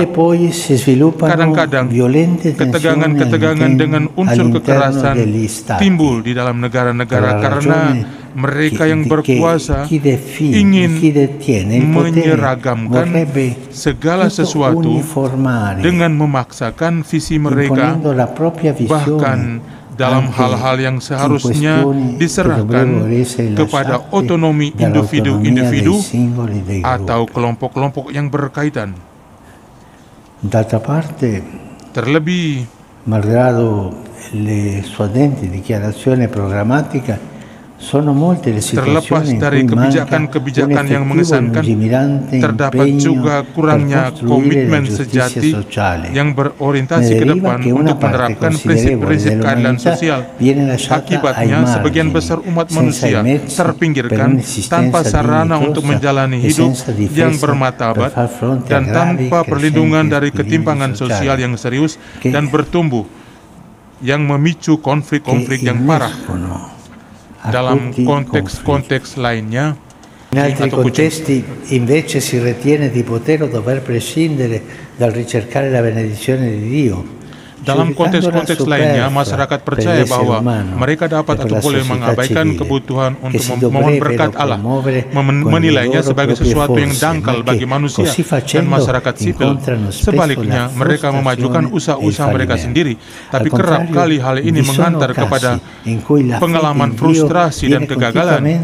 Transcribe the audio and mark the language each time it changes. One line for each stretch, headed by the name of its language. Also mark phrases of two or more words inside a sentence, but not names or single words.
Indonesian: Kadang-kadang ketegangan-ketegangan dengan unsur kekerasan timbul di dalam negara-negara karena mereka yang berkuasa ingin menyeragamkan segala sesuatu dengan memaksakan visi mereka, bahkan dalam hal-hal yang seharusnya diserahkan kepada otonomi individu-individu atau kelompok-kelompok yang berkaitan. Terlebih,
Italian: malgrado le suadenti dichiarazioni programmatica, sono molte le situazioni
Indonesian: terlepas dari kebijakan-kebijakan yang mengesankan, terdapat juga kurangnya komitmen sejati yang berorientasi ke depan untuk menerapkan prinsip-prinsip keadilan sosial. Akibatnya, sebagian besar umat manusia terpinggirkan tanpa sarana untuk menjalani hidup yang bermartabat dan tanpa perlindungan dari ketimpangan sosial yang serius dan bertumbuh, yang memicu konflik-konflik yang parah. Dalam konteks-konteks lainnya,
Italian: in altri contesti invece si ritiene di poter o dover prescindere dal ricercare la benedizione di Dio.
Indonesian: Dalam konteks-konteks lainnya, masyarakat percaya bahwa mereka dapat atau boleh mengabaikan kebutuhan untuk memohon berkat Allah, menilainya sebagai sesuatu yang dangkal bagi manusia dan masyarakat sipil. Sebaliknya, mereka memajukan usaha-usaha mereka sendiri, tapi kerap kali hal ini menghantar kepada pengalaman frustrasi dan kegagalan.